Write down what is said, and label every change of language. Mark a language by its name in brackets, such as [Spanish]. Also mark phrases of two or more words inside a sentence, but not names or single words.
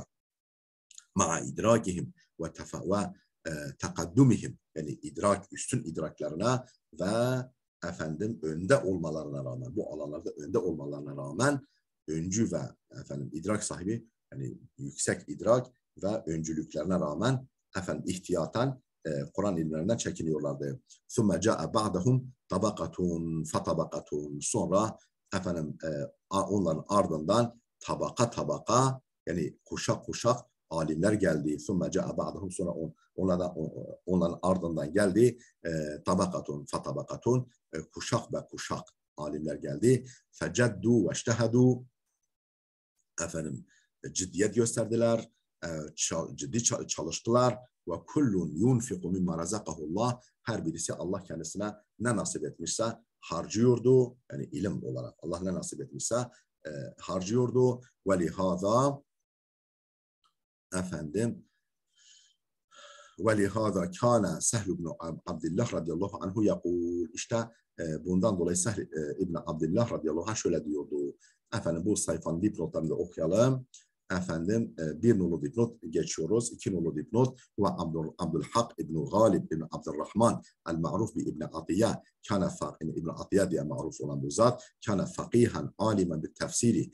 [Arabic] مع إدراكهم وتقدمهم [Turkish] yani üstün idraklarına ve efendim önde olmalarına rağmen bu alanlarda önde olmalarına rağmen öncü ve efendim idrak sahibi yani yüksek idrak ve öncülüklerine rağmen efendim ihtiyaten Kur'an ilimlerinden çekiniyorlardı. [Arabic] ثُمَّ جَاءَ بَعْدَهُمْ طبقة فطبقة [Turkish] sonra efendim onların ardından tabaka yani kuşak alimler geldi. [Arabic] ثُمَّ جَاءَ بَعْدَهُمْ [Turkish] sonra onların ardından geldi [Arabic] طبقة فطبقة [Turkish] kuşak alimler geldi. [Arabic] فَجَدُّوا وَاجْتَهَدُوا [Turkish] efendim ciddiyet gösterdiler, ciddi çalıştılar ve [Arabic] كل ينفق مما رزقه الله [Turkish] her birisi Allah kendisine ne nasip etmişse harcıyordu yani ilim olarak Allah ne nasip etmişse harcıyordu [Arabic] ولهذا [Turkish] efendim [Arabic] وَلِهَذَا كَانَ سَهْلُ بْنُ عَبْدِ اللّٰهِ رضي الله عنه يقول. [Turkish] İşte bundan dolayı Sehl İbni Abdillah [Arabic] رضي الله عنه [Turkish] şöyle diyordu. Efendim bu sayfanın dipnotlarını da okuyalım. Efendim bir nolu dipnot geçiyoruz. İki nolu dipnot. Ve Abdülhak İbni Galib İbni Abdurrahman [Arabic] المعروف ب [Turkish] İbni Atiyye. Kana İbni Atiyye diye maruf olan bu zat. [Arabic] كان فقيها عالما بالتفسير.